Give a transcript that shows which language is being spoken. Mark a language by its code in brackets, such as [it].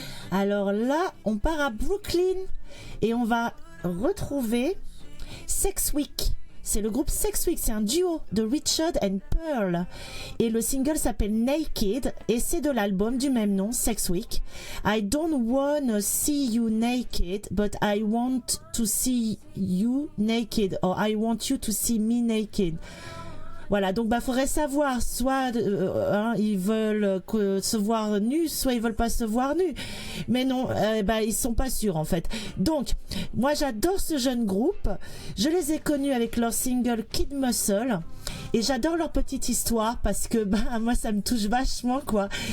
[fr] Alors là, on part à Brooklyn et on va retrouver Sex Week. C'est le groupe Sex Week, c'est un duo de Richard and Pearl. Et le single s'appelle Naked et c'est de l'album du même nom, Sex Week. [en] I don't wanna see you naked, but I want to see you naked. Or I want you to see me naked. [fr] Voilà, donc faudrait savoir, soit ils veulent se voir nus, soit ils veulent pas se voir nus. Mais non, ils sont pas sûrs en fait. Donc, moi j'adore ce jeune groupe. Je les ai connus avec leur single Kid Muscle. Et j'adore leur petite histoire parce que moi ça me touche vachement quoi.